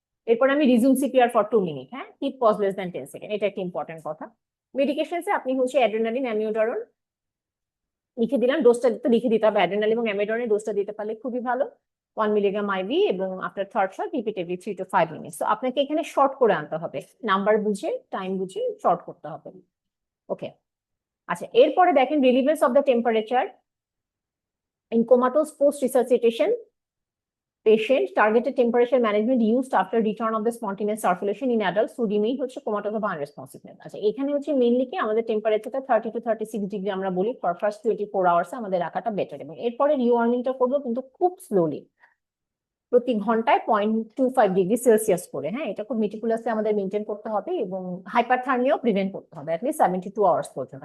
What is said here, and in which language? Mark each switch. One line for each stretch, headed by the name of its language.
Bangla: এরপর আমি resume CPR for 2 minute, হ্যাঁ, keep pause less than 10 second, এটা একটা ইম্পর্টেন্ট কথা। মেডিকেশনসে আপনি হচ্ছে অ্যাড্রেনালিন, অ্যামিওডারন, লিখে দিলাম, ডোজটা তো লিখে দিতে হবে, অ্যাড্রেনাল এবং অ্যামিডনের ডোজটা দিতে পারলে খুবই ভালো, 1 মিলিগ্রাম আইভি, এবং after third shot repeat every 3 to 5 minutes. তো আপনাকে এখানে শর্ট করে আনতে হবে, নাম্বার বুঝে টাইম বুঝে শর্ট করতে হবে। ওকে, আচ্ছা এরপরে দেখেন
English: Relevance of the temperature in comatose post resuscitation patient, targeted temperature management used after return of the spontaneous circulation in adults who remain হচ্ছে comatose বা unresponsiveness।
Bangla: আচ্ছা এখানে হচ্ছে মেইনলি কি আমাদের টেম্পারেচারটা 30 to 36 ডিগ্রি আমরা বলি ফর ফার্স্ট 24 আওয়ার্স আমাদের রাখাটা বেটার, এবং এরপরে রিওয়ার্মিংটা করবো কিন্তু খুব স্লোলি, প্রতি ঘন্টায় 0.25 ডিগ্রি সেলসিয়াস করে। হ্যাঁ, এটা খুব মিটিকুলাসলি আমাদের মেনটেন করতে হবে, এবং হাইপারথার্মিয়াও প্রিভেন্ট করতে হবে অ্যাটলিস্ট 72 আওয়ার্স পর্যন্ত।